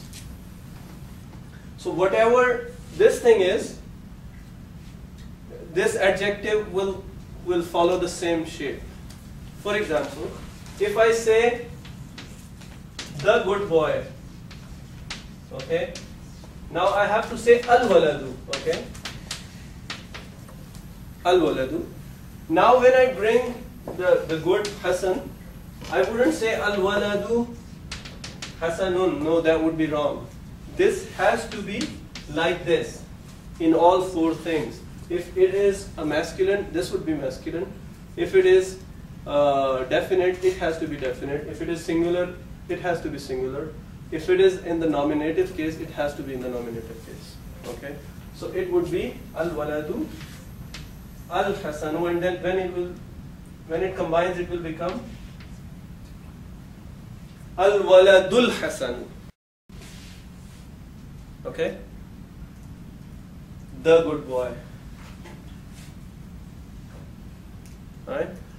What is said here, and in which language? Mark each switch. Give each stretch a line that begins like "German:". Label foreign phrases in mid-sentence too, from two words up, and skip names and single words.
English: So whatever this thing is, this adjective will follow the same shape. For example, if I say the good boy, okay, now I have to say al-waladu, okay, al-waladu. Now when I bring the good Hasan, I wouldn't say
Arabic: الولدُ حسنٌ.
English: No, that would be wrong. This has to be like this in all 4 things. If it is a masculine, this would be masculine. If it is definite, it has to be definite. If it is singular, it has to be singular. If it is in the nominative case, it has to be in the nominative case. Okay? So it would be
Arabic: الولدُ الحسنُ,
English: and then when it combines, it will become
Arabic: الولدُ الحسن.
English: Okay? The good boy. Alright?